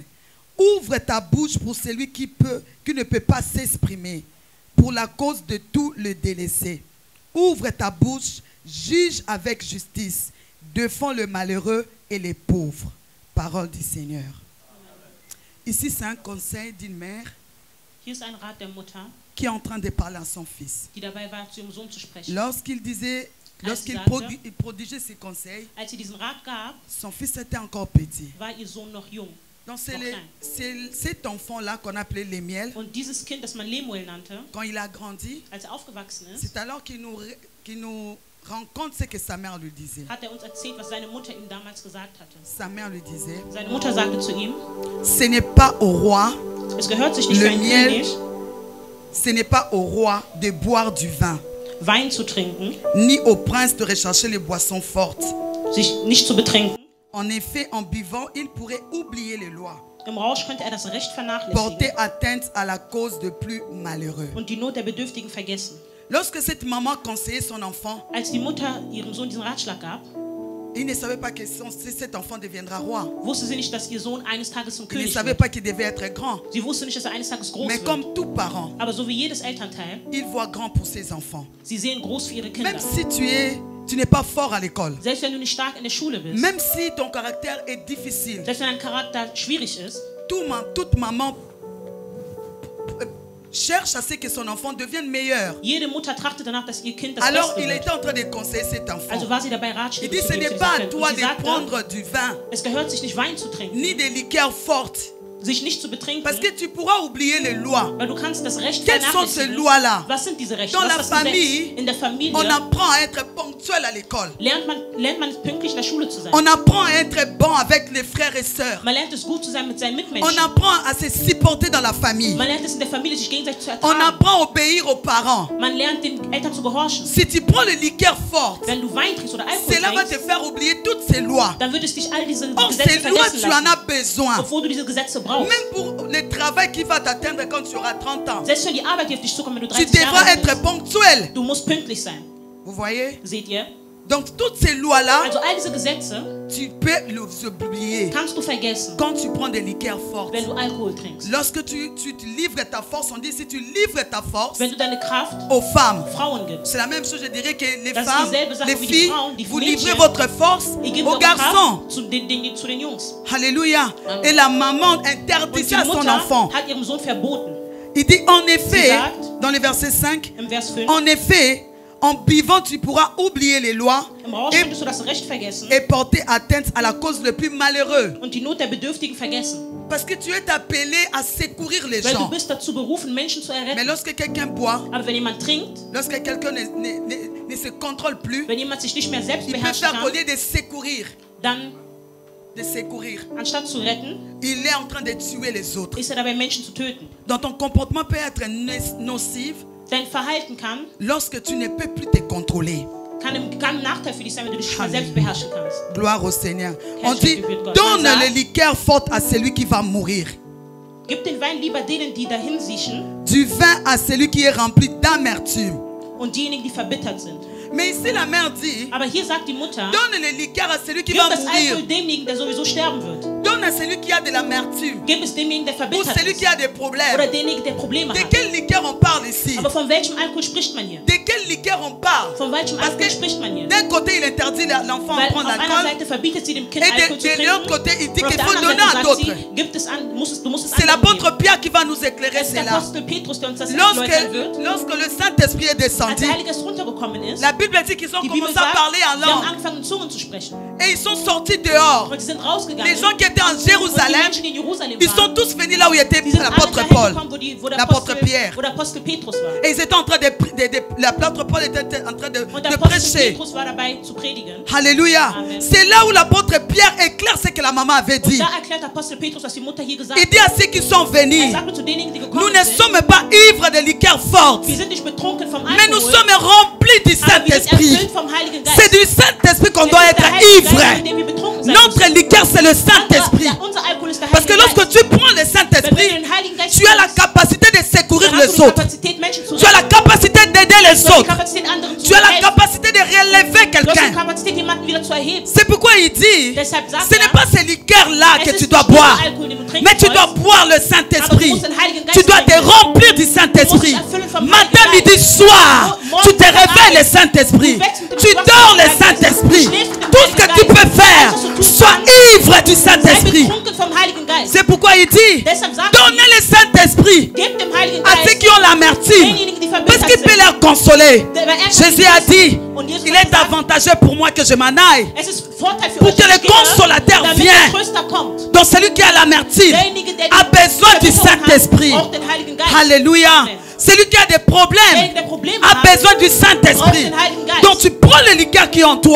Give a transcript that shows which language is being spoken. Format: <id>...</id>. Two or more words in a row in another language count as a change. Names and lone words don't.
<fr>Ouvre ta bouche pour celui qui ne peut pas s'exprimer, pour la cause de tout le délaissé. Ouvre ta bouche, juge avec justice, défends le malheureux et les pauvres. Parole du Seigneur. Ici, c'est un conseil d'une mère</fr> <de>Hier ist ein Rat der Mutter,</de> <fr>qui est en train de parler à son fils.</fr> <de>die dabei war, zu ihrem Sohn zu sprechen.</de> <fr>Lorsqu'il prodigeait ses conseils,</fr> <de>Als sie diesen Rat gab,</de> <fr>son fils était encore petit.</fr> <de>war ihr Sohn noch jung.</de> <fr>Donc c'est cet enfant-là qu'on appelait les miels.</fr> <de>Und dieses Kind, das man Lemuel nannte,</de> <fr>Quand il a grandi,</fr> <de>als aufgewachsen ist,</de> <fr>c'est alors qu'il nous rend compte ce que sa mère lui disait.</fr> <de>hat uns erzählt, was seine Mutter ihm damals gesagt hatte.</de> <fr>Sa mère lui disait,</fr> <de>Seine Mutter sagte zu ihm,</de> <fr>ce n'est pas au roi,</fr> <de>es gehört sich nicht</de> <fr>Le</fr> <de>für einen</de> <fr>miel.</fr> <de>König,</de> <fr>ce n'est pas au roi de boire du vin,</fr> <de>Wein zu trinken,</de> <fr>ni au prince de rechercher les boissons fortes.</fr> <de>sich nicht zu betrinken.</de> <fr>En effet, en buvant, il pourrait oublier les lois,</fr> <de>Im Rausch könnte er das Recht vernachlässigen</de> <fr>porter atteinte à la cause de plus malheureux.</fr> <de>und die Not der Bedürftigen vergessen.</de> <fr>Lorsque cette maman conseillait son enfant,</fr> <de>Als die Mutter ihrem Sohn diesen Ratschlag gab,</de> <fr>il ne savait pas que cet enfant deviendra roi.</fr> <de>wusste sie nicht, dass ihr Sohn eines Tages zum</de> <fr>Il ne</fr> <de>König</de> <fr>savait</fr> <de>wird.</de> <fr>pas qu'il devait être grand.</fr> <de>Sie wusste nicht, dass er eines Tages groß</de> <fr>Mais</fr> <de>wird.</de> <fr>comme tout parent,</fr> <de>Aber so wie jedes Elternteil,</de> <fr>il voit grand pour ses enfants.</fr> <de>sie sehen groß für ihre Kinder.</de> <fr>Même si tu n'es pas fort à l'école,</fr> <de>Selbst wenn du nicht stark in der Schule bist,</de> <fr>même si ton caractère est difficile,</fr> <de>selbst wenn dein Charakter schwierig ist,</de> <fr>toute maman cherche à ce que son enfant devienne meilleur.</fr> <de>jede Mutter trachtet danach, dass ihr Kind das</de> <fr>Alors</fr> <de>Beste</de> <fr>il</fr> <de>wird.</de> <fr>était en train de conseiller cet enfant.</fr> <de>Also war sie dabei,</de> <fr>Il</fr> <de>Ratschläge</de> <fr>dit,</fr> <de>zu</de> <fr>ce</fr> <de>geben</de> <fr>n'est</fr> <de>zu</de> <fr>pas à</fr> <de>diesem Kind.</de> <fr>toi</fr> <de>Und sie</de> <fr>de</fr> <de>sagte,</de> <fr>prendre du vin,</fr> <de>es gehört sich nicht, Wein zu trinken,</de> <fr>ni des liqueurs fortes,</fr> <de>sich nicht zu betrinken,</de> <fr>parce que tu pourras oublier les lois.</fr> <de>weil du kannst das Recht</de> <fr>Quelles sont ces</fr> <de>vernachlässigen.</de> <fr>lois-là?</fr> <de>Was sind diese Rechte?</de> <fr>Dans</fr> <de>Was</de> <fr>la</fr> <de>ist das Gesetz?</de> <fr>famille,</fr> <de>In der Familie</de> <fr>On apprend à être ponctuel à l'école.</fr> <de>lernt man pünktlich in der Schule zu sein.</de> <fr>On apprend à être bon avec les frères et sœurs.</fr> <de>Man lernt es gut zu sein mit seinen</de> <fr>On</fr> <de>Mitmenschen.</de> <fr>apprend à se supporter dans la famille.</fr> <de>Man lernt es in der Familie, sich gegenseitig zu</de> <fr>On</fr> <de>ertragen.</de> <fr>apprend à obéir aux parents.</fr> <de>Man lernt den Eltern zu gehorchen.</de> <fr>Si tu prends le liqueur forte,</fr> <de>Wenn du Wein trinkst oder Alkohol</de> <fr>cela va te</fr> <de>trinkst,</de> <fr>faire oublier toutes ces lois.</fr> <de>dann wird es dich all diese</de> <fr>Or,</fr> <de>Gesetze</de> <fr>ces lois,</fr> <de>vergessen</de> <fr>tu en</fr> <de>lassen,</de> <fr>as besoin.</fr> <de>obwohl du diese Gesetze brauchst.</de> <fr>Même pour le travail qui va t'atteindre quand tu auras 30 ans.</fr> <de>Selbst wenn die Arbeit, die auf dich zukommt, wenn du</de> <fr>Tu</fr> <de>30</de> <fr>devras</fr> <de>Jahre alt</de> <fr>être</fr> <de>bist,</de> <fr>ponctuel.</fr> <de>du musst pünktlich sein.</de> <fr>Vous voyez?</fr> <de>Seht ihr?</de> <fr>Donc, toutes ces lois-là,</fr> <de>Also all diese Gesetze</de> <fr>tu peux les oublier</fr> <de>kannst du vergessen,</de> <fr>quand tu prends des liqueurs fortes.</fr> <de>wenn du Alkohol trinkst.</de> <fr>Lorsque tu te livres ta force, on dit si tu livres ta force</fr> <de>Wenn du deine Kraft</de> <fr>aux femmes,</fr> <de>Frauen gibst.</de> <fr>c'est la même chose, je dirais que les</fr> <de>Das ist</de> <fr>femmes,</fr> <de>dieselbe Sache</de> <fr>les</fr> <de>wie die</de> <fr>filles,</fr> <de>Frauen, die</de> <fr>vous</fr> <de>Mädchen.</de> <fr>livrez votre force</fr> <de>Ihr gebt</de> <fr>aux</fr> <de>eure</de> <fr>garçons.</fr> <de>Kraft zu den Jungs.</de> <fr>Alléluia.</fr> <de>Amen.</de> <fr>Et la maman</fr> <de>Und</de> <fr>interdit</fr> <de>die</de> <fr>à son</fr> <de>Mutter</de> <fr>enfant.</fr> <de>hat ihrem Sohn verboten,</de> <fr>Il dit en effet,</fr> <de>Sie sagt,</de> <fr>dans le verset 5,</fr> <de>im Vers 5,</de> <fr>en effet, en buvant, tu pourras oublier les lois</fr> <de>im Rausch könntest du das Recht vergessen</de> <fr>et porter atteinte à la cause le plus malheureux.</fr> <de>und die Not der Bedürftigen vergessen.</de> <fr>Parce que tu es appelé à secourir les</fr> <de>Weil du</de> <fr>gens.</fr> <de>bist dazu berufen, Menschen zu</de> <fr>Mais</fr> <de>erretten.</de> <fr>lorsque quelqu'un boit,</fr> <de>Aber wenn jemand trinkt,</de> <fr>lorsque quelqu'un ne se contrôle plus,</fr> <de>wenn jemand sich nicht mehr selbst</de> <fr>il peut</fr> <de>beherrschen</de> <fr>faire au</fr> <de>kann,</de> <fr>lieu de secourir,</fr> <de>dann, anstatt zu retten,</de> <fr>il est en train de tuer les autres.</fr> <de>ist dabei, Menschen zu töten.</de> <fr>Donc ton comportement peut être nocif</fr> <de>Dein Verhalten kann</de> <fr>lorsque tu ne peux plus te contrôler.</fr> <de>ein Nachteil für dich sein, wenn du dich nicht mehr selbst beherrschen kannst.</de> <fr>Gloire au Seigneur. On dit, donne le liqueur forte à celui qui va mourir.</fr> <de>Gib den Wein lieber denen, die dahin siechen,</de> <fr>Du vin à celui qui est rempli d'amertume.</fr> <de>und diejenigen, die verbittert sind.</de> <fr>Mais ici la mère dit,</fr> <de>Aber hier sagt die Mutter,</de> <fr>donne le liqueur à celui qui</fr> <de>gib</de> <fr>va</fr> <de>das</de> <fr>mourir.</fr> <de>Alkohol demjenigen, der sowieso sterben wird.</de> <fr>Donne à celui qui a de l'amertume.</fr> <de>Gib es demjenigen, der</de> <fr>Ou</fr> <de>verbittert</de> <fr>celui</fr> <de>ist.</de> <fr>qui a des</fr> <de>Oder</de> <fr>problèmes.</fr> <de>demjenigen, der Probleme</de> <fr>De</fr> <de>hat.</de> <fr>quel liqueur on parle ici?</fr> <de>Aber von welchem Alkohol spricht man hier?</de> <fr>De quel liqueur on parle?</fr> <de>Von welchem</de> <fr>Parce</fr> <de>Alkohol</de> <fr>que</fr> <de>spricht man hier?</de> <fr>d'un côté il interdit l'enfant de</fr> <de>Weil auf</de> <fr>prendre</fr> <de>einer</de> <fr>l'alcool.</fr> <de>Seite verbietet sie dem Kind</de> <fr>Et</fr> <de>Alkohol zu</de> <fr>de l'autre</fr> <de>trinken.</de> <fr>côté il dit</fr> <de>Und auf</de> <fr>qu'il</fr> <de>der</de> <fr>faut</fr> <de>anderen</de> <fr>donner à</fr> <de>Seite sagt</de> <fr>d'autres.</fr> <de>sie, du musst es</de> <fr>C'est</fr> <de>anderen</de> <fr>l'apôtre</fr> <de>geben.</de> <fr>Pierre qui va nous éclairer</fr> <de>Es ist der</de> <fr>cela.</fr> <de>Apostel Petrus, der uns das erläutern wird.</de> <fr>Lorsque le Saint-Esprit est</fr> <de>Als</de> <fr>descendu,</fr> <de>der Heilige Geist runtergekommen ist,</de> <fr>la Bible dit qu'ils ont</fr> <de>die Bibel</de> <fr>commencé à</fr> <de>sagt,</de> <fr>parler en</fr> <de>sie haben</de> <fr>langue.</fr> <de>angefangen in Zungen zu sprechen.</de> <fr>Et ils sont sortis dehors.</fr> <de>Und sie sind rausgegangen.</de> <fr>Les gens qui étaient en</fr> <de>Und die</de> <fr>Jérusalem,</fr> <de>Menschen, die in Jerusalem</de> <fr>ils sont</fr> <de>waren,</de> <fr>tous venus là où était</fr> <de>die sind alle</de> <fr>l'apôtre</fr> <de>dahin</de> <fr>Paul,</fr> <de>gekommen, wo der</de> <fr>l'apôtre Pierre.</fr> <de>Wo der Apostel Petrus war.</de> <fr>Et ils étaient en train l'apôtre Paul était en train de</fr> <de>Und der Apostel</de> <fr>prêcher.</fr> <de>Petrus war dabei zu predigen.</de> <fr>Alléluia.</fr> <de>Amen.</de> <fr>C'est là où l'apôtre Pierre éclaire ce que la maman avait</fr> <de>Und</de> <fr>dit.</fr> <de>da erklärt Apostel Petrus, was die Mutter hier gesagt</de> <fr>Il dit à ceux qui sont</fr> <de>hat.</de> <fr>venus,</fr> <de>Sagte zu denjenigen, die</de> <fr>nous</fr> <de>gekommen</de> <fr>ne</fr> <de>sind,</de> <fr>sommes pas ivres de liqueur forte,</fr> <de>wir sind nicht betrunken vom</de> <fr>mais nous</fr> <de>Alkohol,</de> <fr>sommes remplis du</fr> <de>aber wir sind</de> <fr>Saint-Esprit.</fr> <de>erfüllt vom Heiligen Geist.</de> <fr>C'est du Saint-Esprit qu'on</fr> <de>Es</de> <fr>doit</fr> <de>ist</de> <fr>être</fr> <de>der Heilige Geist,</de> <fr>ivre.</fr> <de>mit dem wir betrunken sein</de> <fr>Notre</fr> <de>müssen.</de> <fr>liqueur, c'est le Saint-Esprit.</fr> <de>Unser Alkohol ist der</de> <fr>Parce que</fr> <de>Heilige</de> <fr>lorsque</fr> <de>Geist.</de> <fr>tu prends le</fr> <de>Wenn du</de> <fr>Saint-Esprit,</fr> <de>den Heiligen Geist</de> <fr>tu as la</fr> <de>nimmst,</de> <fr>capacité de secourir</fr> <de>dann hast du</de> <fr>les</fr> <de>die</de> <fr>autres.</fr> <de>Kapazität, Menschen zu</de> <fr>Tu as la</fr> <de>retten.</de> <fr>capacité d'aider les</fr> <de>Du hast die</de> <fr>autres.</fr> <de>Kapazität, anderen zu</de> <fr>Tu as la</fr> <de>helfen.</de> <fr>capacité de relever</fr> <de>Du hast die</de> <fr>quelqu'un.</fr> <de>Kapazität, jemanden wieder zu erheben.</de> <fr>C'est pourquoi il dit,</fr> <de>Deshalb sagt</de> <fr>ce n'est pas ces liqueurs-là</fr> <de>es</de> <fr>que</fr> <de>ist</de> <fr>tu dois</fr> <de>nicht nur</de> <fr>boire,</fr> <de>Alkohol, den du trinken</de> <fr>mais tu dois</fr> <de>sollst,</de> <fr>boire le</fr> <de>aber du</de> <fr>Saint-Esprit.</fr> <de>musst den Heiligen Geist</de> <fr>Tu dois te</fr> <de>trinken.</de> <fr>remplir du Saint-Esprit. Matin, midi, soir, tu te réveilles le Saint-Esprit. Tu dors le Saint-Esprit. Tout ce que tu peux faire, sois ivre du</fr> <de>Sei</de> <fr>Saint-Esprit.</fr> <de>betrunken vom Heiligen Geist.</de> <fr>C'est pourquoi il dit,</fr> <de>Deshalb sagt</de> <fr>donnez le Saint-Esprit</fr> <de>Gebt dem Heiligen</de> <fr>à ceux</fr> <de>Geist</de> <fr>qui ont l'amertume,</fr> <de>denjenigen, die</de> <fr>parce</fr> <de>verbittert</de> <fr>qu'il peut</fr> <de>sind.</de> <fr>leur consoler.</fr> <de>Weil er</de> <fr>Jésus a dit,</fr> <de>Und Jesus</de> <fr>il</fr> <de>hat</de> <fr>est</fr> <de>gesagt,</de> <fr>avantageux pour moi que je m'en aille.</fr> <de>es ist Vorteil für</de> <fr>Pour</fr> <de>euch,</de> <fr>que</fr> <de>dass</de> <fr>le</fr> <de>ich gehe,</de> <fr>Consolateur</fr> <de>damit</de> <fr>vienne.</fr> <de>der Tröster kommt.</de> <fr>Donc celui qui a l'amertume</fr> <de>Derjenige, der</de> <fr>a</fr> <de>die</de> <fr>besoin du</fr> <de>Verbitterung hat,</de> <fr>Saint-Esprit.</fr> <de>braucht den Heiligen Geist.</de> <fr>Alléluia.</fr> <de>Amen.</de> <fr>Celui qui a des problèmes</fr> <de>Derjenige, der Probleme</de> <fr>a</fr> <de>hat,</de> <fr>besoin du</fr> <de>braucht</de> <fr>Saint-Esprit.</fr> <de>den Heiligen Geist.</de> <fr>Donc tu prends le liqueur qui est en toi</fr>